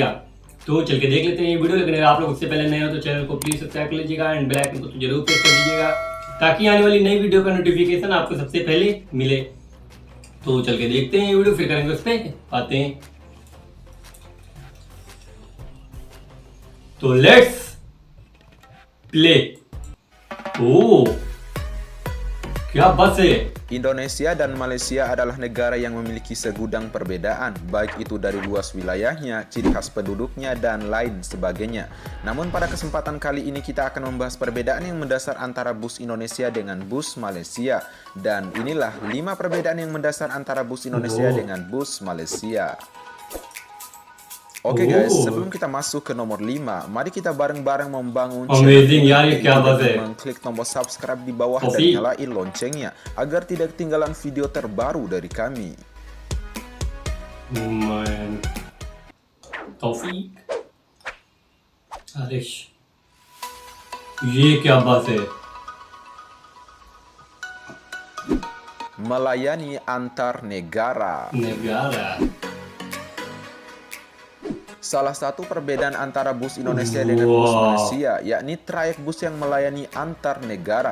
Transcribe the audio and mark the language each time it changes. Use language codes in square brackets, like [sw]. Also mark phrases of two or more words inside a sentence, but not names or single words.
[hi] तो चल के देख लेते हैं ये वीडियो। लेकिन अगर आप लोग उससे पहले नए हो तो चैनल को [en] please subscribe [hi] कर लीजिएगा [en] and bell icon [hi] को तो जरूर प्रेस कर दीजिएगा, ताकि आने वाली नई वीडियो का नोटिफिकेशन आपको सबसे पहले मिले। तो चल के देखते हैं ये वीडियो, फिर करेंगे उस पर आते हैं। [en] तो let's play. [hi] ओ, क्या बस है। [id] Indonesia dan Malaysia adalah negara yang memiliki segudang perbedaan, baik itu dari luas wilayahnya, ciri khas penduduknya, dan lain sebagainya. Namun pada kesempatan kali ini kita akan membahas perbedaan yang mendasar antara bus Indonesia dengan bus Malaysia. Dan inilah 5 perbedaan yang mendasar antara bus Indonesia dengan bus Malaysia. Oke guys, sebelum kita masuk ke nomor 5, mari kita bareng-bareng membangun [hi] Amazing यार, ये क्या बात है। [id] mengklik tombol subscribe di bawah dan nyalain loncengnya agar tidak ketinggalan video terbaru dari kami. Man. Taufik Arish, [hi] ये क्या बस है। [id] Melayani antar negara. Salah satu perbedaan antara bus Indonesia dengan bus Malaysia, yakni trayek bus yang melayani antar negara.